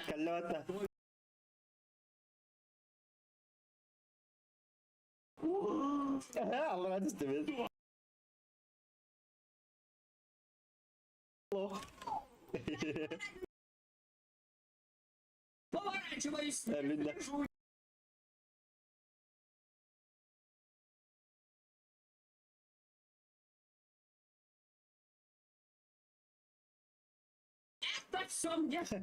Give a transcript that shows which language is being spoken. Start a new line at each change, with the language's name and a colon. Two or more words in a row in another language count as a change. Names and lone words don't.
Russian: Калета.
Turkish: Allah razı olsun.
Russian: Лох. Поворачиваюсь. Да, видно. Держу. Это все мне.